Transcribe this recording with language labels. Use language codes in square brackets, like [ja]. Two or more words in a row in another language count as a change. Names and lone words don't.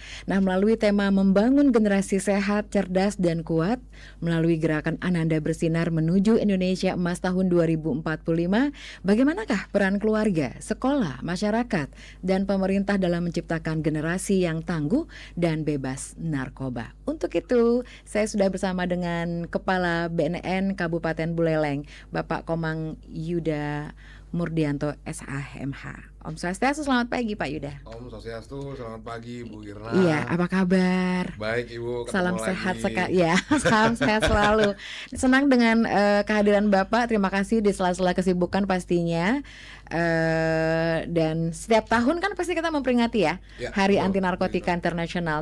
[id] Nah, melalui tema membangun generasi sehat, cerdas dan kuat melalui gerakan Ananda Bersinar menuju Indonesia Emas tahun 2045, bagaimanakah peran keluarga, sekolah, masyarakat dan pemerintah dalam menciptakan generasi yang tangguh dan bebas narkoba. Untuk itu, saya sudah bersama dengan Kepala BNN Kabupaten Buleleng, Bapak Komang Yuda Murdianto SHMH. Om Swastiastu, selamat pagi Pak Yuda. Om Swastiastu, selamat pagi Bu Irna. Iya, apa kabar? Baik Ibu, ketemu Salam lagi. sehat sekali ya, salam sehat selalu. Senang dengan kehadiran Bapak. Terima kasih di sela-sela kesibukan pastinya. Dan setiap tahun kan pasti kita memperingati ya, Hari Anti Narkotika Internasional.